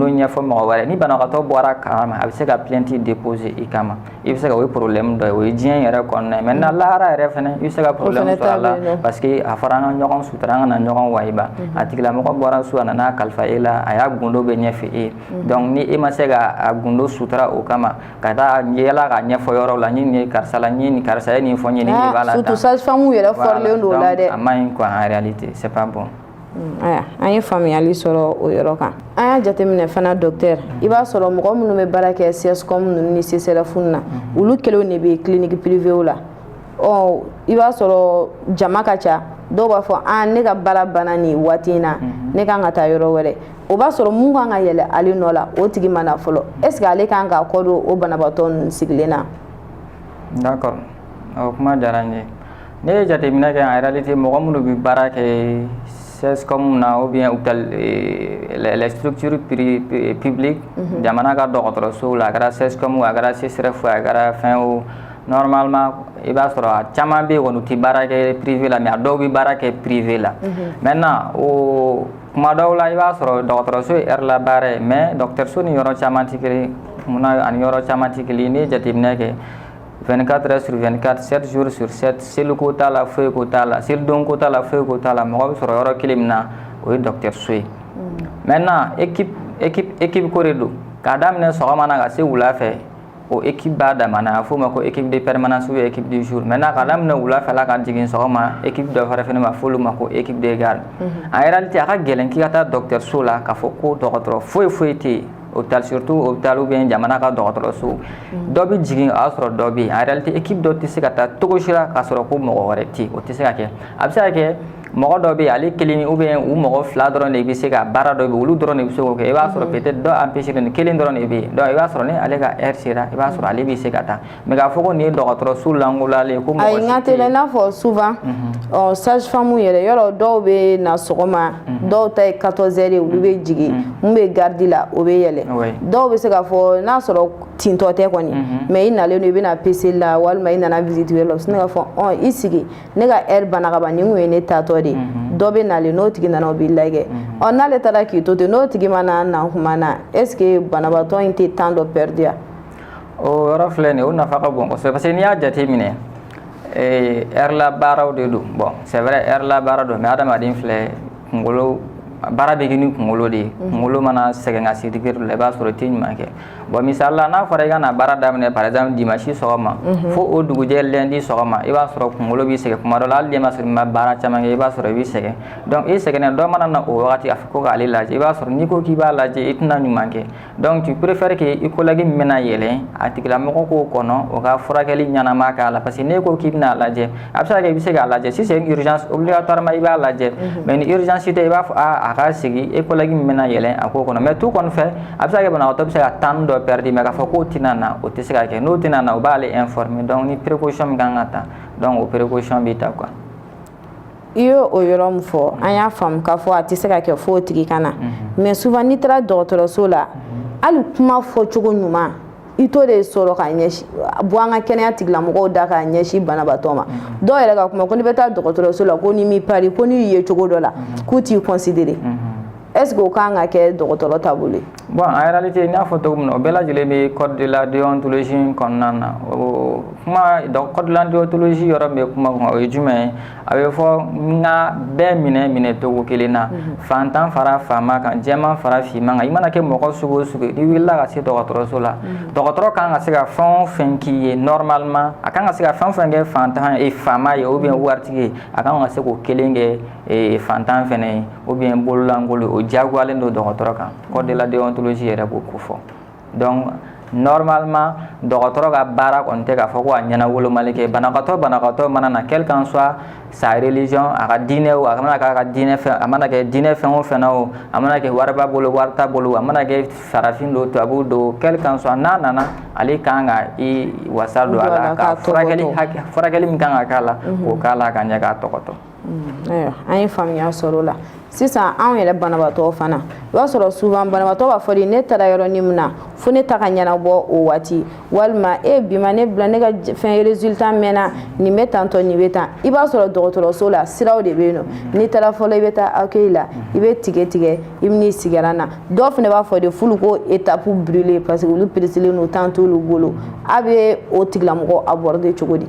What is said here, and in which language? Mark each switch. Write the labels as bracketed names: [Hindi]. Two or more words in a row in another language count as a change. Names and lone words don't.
[Bambara] ɲɛfɔ mɔgɔ wɛrɛ ni banabagatɔ bɔra kalama a bɛ se ka [French] plainte déposer [Bambara] i kama i bɛ se ka o ye problème dɔ ye o ye diɲɛ yɛrɛ kɔnɔna ye maintenant lahara yɛrɛ fɛnɛ i bɛ se ka problème sɔrɔ a la [French] parce que [Bambara] a fɔra an ka ɲɔgɔn sutura an kana ɲɔgɔn wayiba a tigilamɔgɔ bɔra so a nana kalifa e la a y'a gundo bɛ ɲɛfɛ e ye donc ni e ma se ka a gundo sutura o kama ka taa yala k'a ɲɛfɔ yɔrɔ la n ye nin ye karisa la n ye nin karisa ye nin fɔ n ye ni bala [French] surtout sage-femme [Bambara] yɛrɛ forlen do la dɛ a maɲi [French] quoi en réalité c'est pas bon. [Bambara] aya an ye faamuyali sɔrɔ o yɔrɔ kan an y'a jateminɛ fana docteur i b'a sɔrɔ mɔgɔ minnu bɛ baara kɛ CSCOM ninnu ni CCRF na olu kelenw de bɛ [French] clinique privée [Bambara] la i b'a sɔrɔ jama ka ca dɔw b'a fɔ ne ka baara banna nin waati in na ne kan ka taa yɔrɔ wɛrɛ o b'a sɔrɔ mun kan ka yɛlɛ ale nɔ la o tigi ma na fɔlɔ [French] est ce que [Bambara] ale kan ka kɔ don o banabaatɔ ninnu sigilen na. D'accord o kuma diyara n ye ne ye jateminɛ kɛ [French] en réalité [Bambara] mɔgɔ minnu bɛ baara kɛ CSCOM na [French] ou bien les structures [Bambara] publiques jamana ka dɔgɔtɔrɔsow la a kɛra CSCOM a kɛra CSRF a kɛra fɛn o normalement i b'a sɔrɔ a caman bɛ yen kɔni u tɛ baara kɛ privé la mais a dɔw bɛ baara kɛ privé la maintenant o kuma dɔw la i b'a sɔrɔ dɔgɔtɔrɔso ye heure la baara ye mais dɔgɔtɔrɔso ni yɔrɔ caman tɛ kelen munna ani yɔrɔ caman tɛ kelen ne ye jateminɛ kɛ [French] 24 heures sur 24 7 jours sur 7 [Bambara] seli ko t'a la foyi ko t'a la seli don ko t'a la foyi ko t'a la mɔgɔ bɛ sɔrɔ yɔrɔ kelen min na o ye dɔgɔtɔrɔso ye [French] maintenant équipe [Bambara] ko de don k'a daminɛ sɔgɔma na ka se wula fɛ o équipe b'a dama na a f'o ma ko [French] équipe de permanence ou équipe du jour maintenant [Bambara] k'a daminɛ wula fɛ la ka jigin sɔgɔma équipe dɔ fɛnɛ ma f'olu ma ko [French] équipe de garde en réalité [Bambara] a ka gɛlɛn k'i ka taa dɔgɔtɔrɔso la k'a fɔ ko dɔgɔtɔrɔ foyi tɛ yen [French] hôpital surtout hôpital ou bien [Bambara] jamana ka dɔgɔtɔrɔso dɔ bɛ jigin a y'a sɔrɔ dɔ bɛ yen [French] en réalité équipe [Bambara] dɔ tɛ se ka taa cogo si la k'a sɔrɔ ko mɔgɔ wɛrɛ tɛ yen o tɛ se ka kɛ a bɛ se ka kɛ mɔgɔ dɔ bɛ yen ale kelen [French] ou bien [Bambara] u mɔgɔ fila dɔrɔn de bɛ se ka baara dɔ bɛ olu dɔrɔn de bɛ se k'o kɛ i b'a sɔrɔ peut-être dɔ empêché nin kelen dɔrɔn de bɛ yen donc i b'a sɔrɔ ni ale ka heure sera i b'a sɔrɔ ale bɛ se ka taa mais k'a fɔ ko nin ye dɔgɔtɔrɔso lankolalen ko mɔgɔ si tɛ yen. ayi n ka teli i n'a fɔ [French] souvent sage-femme [Bambara] yɛrɛ yɔrɔ dɔw bɛ na sɔgɔma dɔw ta ye [French] 14 heures [Bambara] olu bɛ jigin mun bɛ garde la o bɛ yɛlɛ dɔw bɛ se ka fɔ n'a sɔrɔ tintɔ tɛ kɔni mais i nalen don i bɛna PC la walima i nana visite wɛrɛ la u sinna ka fɔ i sigi ne ka heure banna ka ban nin kun ye ne taatɔ de dɔ bɛ nalen n'o tigi nana o b'i lajɛ n'ale taara k'i to ten n'o tigi mana na kuma na [French] est ce que [Bambara] banabaatɔ in tɛ temps dɔ perdu ya. o yɔrɔ filɛ nin ye o nafa ka bon kosɛbɛ [French] parce que [Bambara] n'i y'a jateminɛ heure la baaraw de don [French] bon c'est vrai heure [Bambara] la baara don mais adamaden filɛ kunkolo baara bɛ kɛ ni kunkolo de ye kunkolo mana sɛgɛn ka se degré dɔ la i b'a sɔrɔ i tɛ ɲuman kɛ bon misali la n'a fɔra i ka na baara daminɛ [French] par exemple dimanche [Bambara] sɔgɔma fo o dugujɛ lundi sɔgɔma i b'a sɔrɔ kunkolo b'i sɛgɛn kuma dɔ la hali n'i ma sɔrɔ i ma baara caman kɛ i b'a sɔrɔ i b'i sɛgɛn donc i sɛgɛnnen dɔ mana na o wagati a fɔ ko k'ale lajɛ i b'a sɔrɔ n'i ko k'i b'a lajɛ i tɛna ɲuman kɛ [French] donc tu préfères que [Bambara] i collègue min bɛna yɛlɛn a tigilamɔgɔ k'o kɔnɔ o ka furakɛli ɲɛnama k'a la [French] parce que [Bambara] n'e ko k'i bɛna lajɛ a bɛ se ka kɛ i bɛ se k'a lajɛ [French] si c'est une urgence obligatoirement [Bambara] i b'a lajɛ mais ni urgence tɛ i b'a fɔ a ka sigi e collègue min bɛna yɛlɛn a k'o kɔnɔ [French] mais tout [Bambara] kɔni fɛ a bɛ se ka kɛ banabaatɔ bɛ se ka temps dɔ perdre mais k'a fɔ k'o tɛna na o tɛ se ka kɛ n'o tɛna na o b'ale informer donc ni précaution min kan ka ta donc o précaution bɛ ta quoi. i ye o yɔrɔ min fɔ an y'a faamu k'a fɔ a tɛ se ka kɛ fo o tigi ka na [French] mais souvent [Bambara] n'i taara dɔgɔtɔrɔso la hali kuma fɔcogo ɲuman i t'o de sɔrɔ ka ɲɛsin bɔ an ka kɛnɛya tigilamɔgɔw da k'a ɲɛsin banabaatɔ ma dɔw yɛrɛ ka kuma ko n'i bɛ taa dɔgɔtɔrɔso la ko n'i m'i pari ko n'i ye cogo dɔ la k'u t'i considérer [French] est ce que [Bambara] o kan ka kɛ dɔgɔtɔrɔ taabolo ye. [French] bon en réalité [Bambara] n y'a fɔ cogo min na o bɛɛ lajɛlen bɛ [French] code de la déontologie [Bambara] kɔnɔna na o kuma [French] code de la déontologie [Bambara] yɔrɔ min bɛ kuma kɔnɔ o ye jumɛn ye a bɛ fɔ n ka bɛɛ minɛ cogo kelen na fantan fara faama kan jɛman fara finman kan i mana kɛ mɔgɔ sugu o sugu n'i wulila ka se dɔgɔtɔrɔso la dɔgɔtɔrɔ kan ka se ka fɛn o fɛn k'i ye normalement a kan ka se ka fɛn o fɛn kɛ fantan ye faama ye [French] ou bien [Bambara] waritigi ye a kan ka se k'o kelen kɛ fantan fɛnɛ ye [French] ou bien [Bambara] bololankolon o jagoyalen don dɔgɔtɔrɔ kan [French] code de la déontologie [Bambara] yɛrɛ b'o ko fɔ [French] donc normalement [Bambara] dɔgɔtɔrɔ ka baara kɔni tɛ k'a fɔ ko a ɲɛna wolomali kɛ banabagatɔ mana na [French] quel qu'en soit sa religion [Bambara] a ka diinɛ o a mana kɛ a ka diinɛ fɛn a mana kɛ diinɛ fɛn o fɛn na o a mana kɛ wari b'a bolo wari t'a bolo a mana kɛ farafin don tubabu don [French] quel qu'en soit [Bambara] n'a nana ale kan ka i wasa don a la ka furakɛli min kan ka k'a la k'o k'a la ka ɲɛ k'a tɔgɔtɔ. ayiwa an ye faamuya sɔrɔ o la sisan anw yɛrɛ banabaatɔ fana i b'a sɔrɔ souvent banabaatɔ b'a fɔ de ne taara yɔrɔnin min na fo ne ta ka ɲɛnabɔ o waati walima bi ma ne bila ne ka fɛn résultat mɛnna nin bɛ tantɔ nin bɛ tan i b'a sɔrɔ dɔgɔtɔrɔso la siraw de bɛ yen nɔ n'i taara fɔlɔ i bɛ taa accueil la i bɛ tigɛ i bɛ n'i sigara na dɔw fana b'a fɔ de f'olu ko [French] étape brûlée parce que [Bambara] olu peresilen don temps t'olu bolo a bɛ o tigilamɔgɔ aborder cogo di.